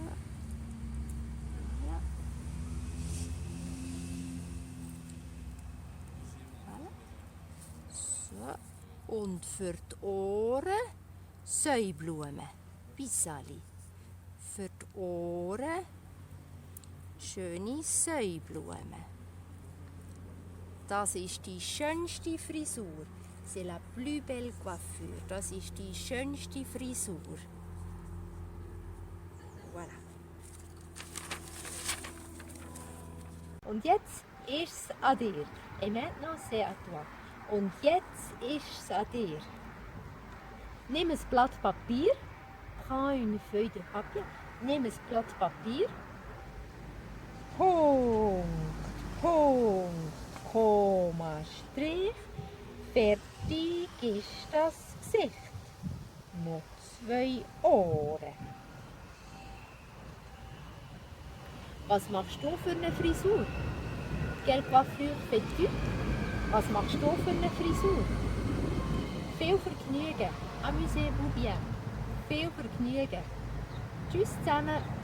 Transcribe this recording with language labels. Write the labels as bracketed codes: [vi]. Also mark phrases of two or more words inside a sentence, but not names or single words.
[de] Ja. So. Und für die Ohren Säublumen. Pisali. Für die Ohren schöne Säublumen. Das ist die schönste Frisur. [fr] C'est la plus belle coiffure. [de] Das ist die schönste Frisur. Voilà. Und jetzt ist es an dir. [fr] Et maintenant c'est à toi. [de] Und jetzt ist es an dir. Nimm ein Blatt Papier. [fr] Prends une feuille de papier. [de] Nimm ein Blatt Papier. Punkt. Komma, Strich, Fertig ist das Gesicht. Noch 2 Ohren. Was machst du für eine Frisur? [fr] Quelle coiffure fais-tu? [de] Was machst du für eine Frisur? Viel Vergnügen. [fr] Amusez-vous bien. [de] Viel Vergnügen. Tschüss zusammen.